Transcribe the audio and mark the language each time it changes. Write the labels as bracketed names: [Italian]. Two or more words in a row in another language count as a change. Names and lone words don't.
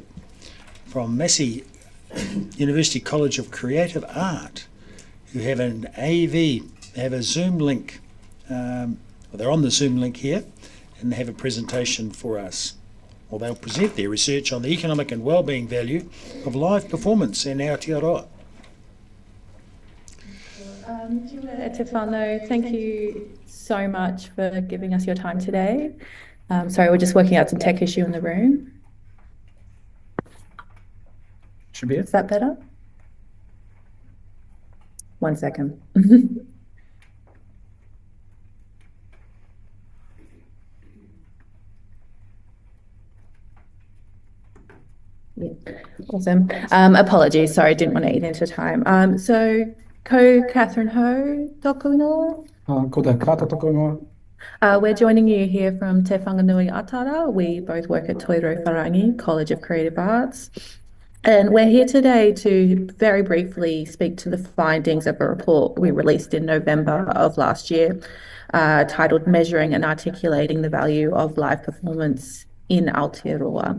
[English] Catherine Hode from Massey University College of Creative Art, who have an AV, they have a Zoom link. Well, they're on the Zoom link here and have a presentation for us. Well, they'll present their research on the economic and wellbeing value of live performance in Aotearoa. [Māori] Te whānau, [English] thank you so much for giving us your time today. Sorry, we're just working out some tech issue in the room. Should be it. Is that better? 1 second. Yeah. Awesome. Apologies, sorry, didn't want to eat into time. So, [Māori] ko Catherine Ho, tōku ingoa? Ko te kata toko ingoa. [English] We're joining you here from Te Whanganui Atara. We both work at Toiro Wharangi, College of Creative Arts. And we're here today to very briefly speak to the findings of a report we released in November of last year, titled Measuring and Articulating the Value of Live Performance in Aotearoa.